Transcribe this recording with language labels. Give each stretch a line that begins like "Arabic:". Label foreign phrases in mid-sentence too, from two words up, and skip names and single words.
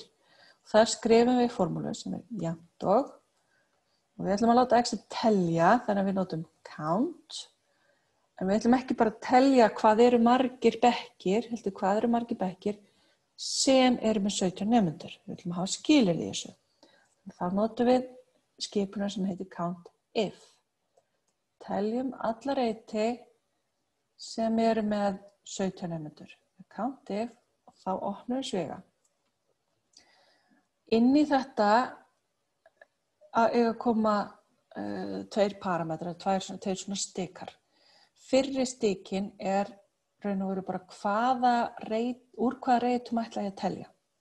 Icelandic: Þar skrifum við formúlu sem er jafnt og við ætlum að láta Excel telja, þannig að við notum count. En við ætlum ekki bara að telja hvað eru margir bekkir, heldur hvað eru margir bekkir sem eru með 17 nemendur. Við ætlum að hafa skilyrði í þessu. Þá notum við skipunar sem heitir
English: count if.
Icelandic: Teljum alla reiti sem eru með 17 nemendur.
English: Count if
Icelandic: og þá opnum við sviga. Inn í þetta eiga að koma tveir parametrar, tveir svona stikar. Fyrri stikin raun og veru bara úr hvaða reitum ætla ég að telja.